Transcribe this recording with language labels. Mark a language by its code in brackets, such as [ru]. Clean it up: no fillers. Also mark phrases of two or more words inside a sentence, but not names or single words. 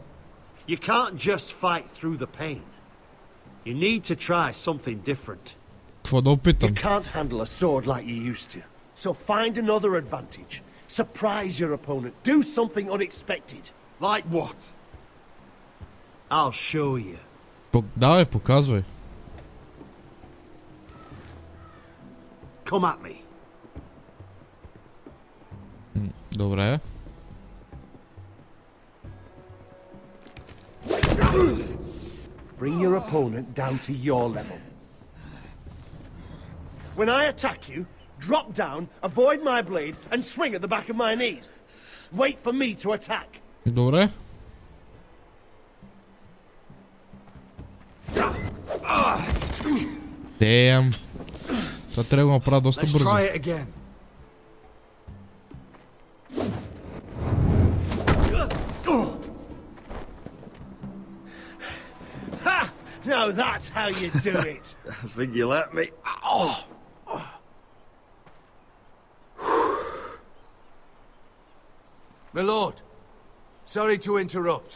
[en] You can't just fight through the pain. You need to try something different. You can't handle a sword like you used to. So find another advantage. Surprise your opponent. Do something unexpected. Like what? I'll show you. [bg] Давай, показвай. [en] come at me. [bg] Добре. [en] Bring your opponent down to your level. When I attack you, drop down, avoid my blade, and swing at the back of my knees. Wait for me to attack. [bg] Добре. Damn. Това трябва да го направя доста бързо. [en] Now that's how you do it. I think you let me. Oh. My lord, sorry to interrupt.